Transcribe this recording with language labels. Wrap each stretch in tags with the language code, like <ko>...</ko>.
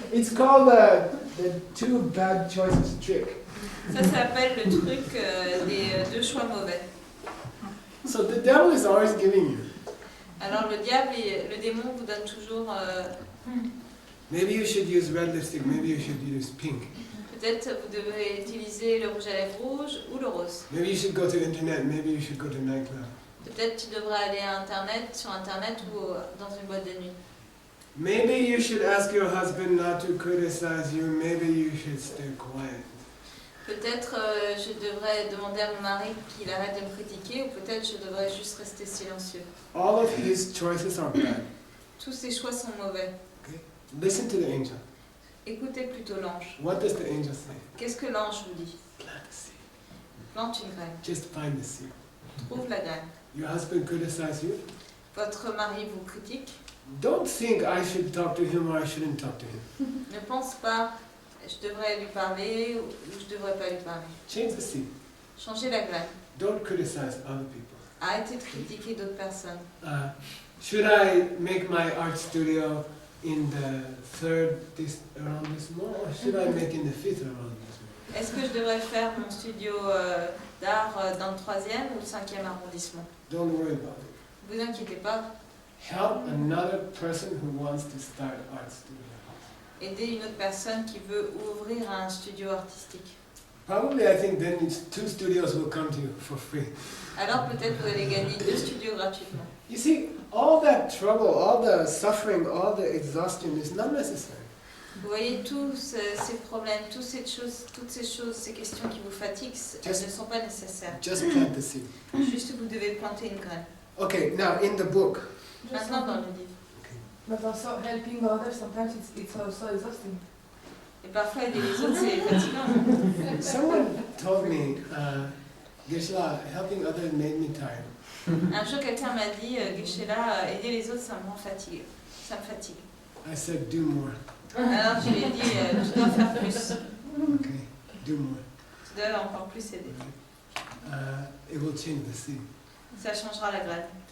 <en>It's called the 2 bad choices trick.</en> <fr>Ça s'appelle le truc des 2 choix mauvais.</fr> <en>So the devil is always giving you.</en> <fr>Alors le diable et le démon vous donnent toujours</fr> <en>Maybe you should use red lipstick, maybe you should use pink.</en> <fr>peut-être vous devez utiliser le rouge à lèvres rouge ou le rose.</fr> <en>Maybe you should go to internet, maybe you should go to nightclub.</en> <fr>Peut-être tu devrais aller à internet, sur internet ou dans une boîte de nuit.</fr> <en>Maybe you should ask your husband not to criticize you, maybe you should stay quiet.</en> <fr>Peut-être je devrais demander à mon mari qu'il arrête de me critiquer ou peut-être je devrais juste rester silencieux.</fr> <en>All of his choices are bad.</en> <fr>Tous ces choix sont mauvais.</fr> <en>Listen to the angel.</en> <fr>Écoutez plutôt l'ange.</fr> <en>What does the angel say?</en> <fr>Qu'est-ce que l'ange vous dit?</fr> <en>Plant a seed.</en> <fr>Plante une graine.</fr> <en>Just find the seed.</en> <fr>Trouve la graine.</fr> <en>Your husband criticizes you.</en> <fr>Votre mari vous critique.</fr> <en>Don't think I should talk to him or I shouldn't talk to him.</en> <fr>Ne pense pas je devrais lui parler ou je devrais pas lui parler.</fr> <en>Change the seed.</en> <fr>Changez la graine.</fr> <en>Don't criticize other people.</en> <fr>Arrêtez de critiquer d'autres personnes.</fr> <en>Should I make my art studio in the third arrondissement or should I make in the fifth arrondissement?</en> <fr>Est-ce que je devrais faire mon studio d'art dans le 3e ou le 5e arrondissement?</fr> <en>Don't worry about it.</en> <fr>Vous inquiétez pas.</fr> <en>Help another person who wants to start art studio.</en> <fr>Aidez une autre personne qui veut ouvrir un studio artistique.</fr> <en>Probably I think then 2 studios will come to you for free.</en> <fr>Alors peut-être vous allez gagner 2 studios gratuitement.</fr> <en>You see, all that trouble, all the suffering, all the exhaustion is not necessary.</en> <fr>Vous voyez tous ces problèmes, toutes ces choses, ces questions qui vous fatiguent, elles ne sont pas nécessaires.</fr> <en>Just plant the seed.</en> <fr>Juste vous devez planter une graine.</fr> <en>Okay, now in the book.</en> <fr>Maintenant dans le livre.</fr> <en>But also helping others, sometimes it's also exhausting.</en> <fr>Et parfois aider les autres c'est fatigant.</fr> <en>Someone told me, Geshe, helping others made me tired.</en> <fr>Un jour quelqu'un m'a dit, Geshe, aider les autres ça me rend fatigué. Ça me fatigue.</fr> <en>I said, do more.</en> <fr>Alors je lui ai dit, tu dois faire plus.</fr> <en>Okay, do more.</en> <fr>Tu dois encore plus aider.</fr> <en>It will change the seed.</en> <fr>Ça changera la graine.</fr>